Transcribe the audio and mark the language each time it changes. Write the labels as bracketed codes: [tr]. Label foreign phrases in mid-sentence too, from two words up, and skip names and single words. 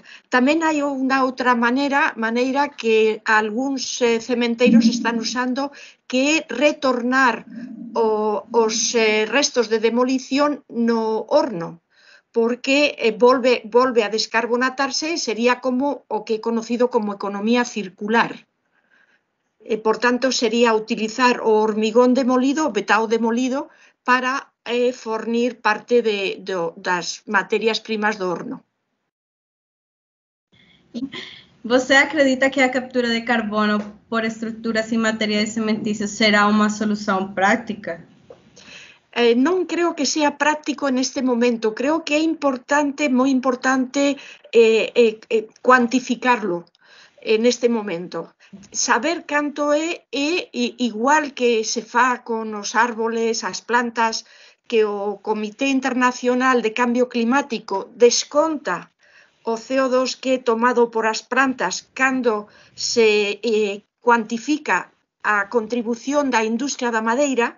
[gl] Tamén hai unha outra maneira que algúns cementeros están usando, que é retornar os restos de demolición no horno, porque volve a descarbonatarse e sería como o que é conocido como economía circular. Por tanto, sería utilizar o hormigón demolido, o betao demolido, para fornir parte das materias primas do horno. [pt] Você acredita que a captura de carbono por estruturas e materiais cimentícios será uma solução práctica? [gl] Non creo que sea práctico neste momento. Creo que é importante, moi importante, cuantificarlo neste momento. Saber canto é igual que se fa con os árboles, as plantas, que o Comité Internacional de Cambio Climático desconta o CO2 que é tomado por as plantas cando se cuantifica a contribución da industria da madeira.